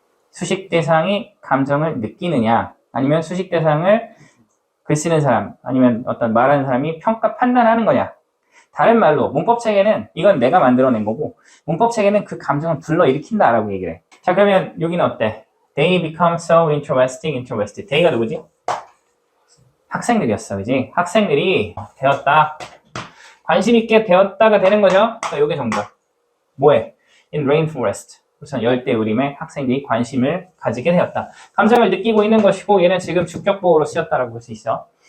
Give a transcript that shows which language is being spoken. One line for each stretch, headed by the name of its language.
Korean: 수식 대상이 감정을 느끼느냐, 아니면 수식 대상을 글 쓰는 사람, 아니면 어떤 말하는 사람이 평가, 판단하는 거냐. 다른 말로 문법책에는 이건 내가 만들어낸 거고, 문법책에는 그 감정을 불러일으킨다 라고 얘기를 해. 자, 그러면 여기는 어때?
English: They become so interesting.
Korean: They가 누구지? 학생들이었어, 그지? 학생들이 되었다, 관심 있게 되었다가 되는 거죠. 그러니까 이게 정답. 뭐해?
English: In rainforest.
Korean: 우선 열대우림에 학생들이 관심을 가지게 되었다. 감정을 느끼고 있는 것이고, 얘는 지금 주격보호로 쓰였다라고 볼 수 있어.